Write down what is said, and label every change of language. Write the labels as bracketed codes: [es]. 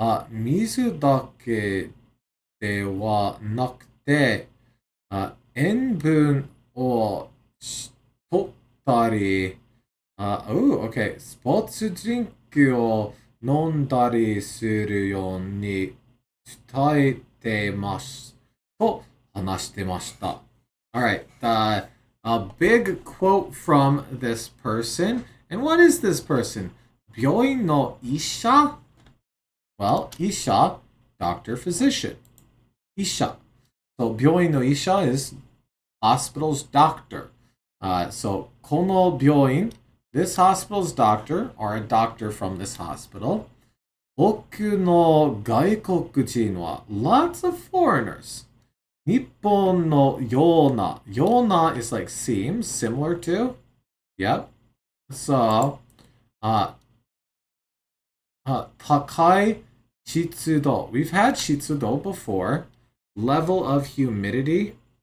[ja] 水だけではなくて、塩分を取ったり、okay. スポーツドリンクを飲んだりするように伝えてますと話してました。 [en] Alright, a big quote from this person. And what is this person? [ja] 病院の医者? [en] Well, 医者, doctor, physician. [ja] 医者. [en] So [ja] 病院の医者 [en] is hospital's doctor. So [ja] この病院, [en] this hospital's doctor, or a doctor from this hospital. [ja] 多くの外国人は [en] lots of foreigners. [ja] Nippon no yona. [en] Yona is like seems, similar to. Yep. So, uh, [ja] takai shitsudo. [en] We've had shitsudo before. Level of humidity.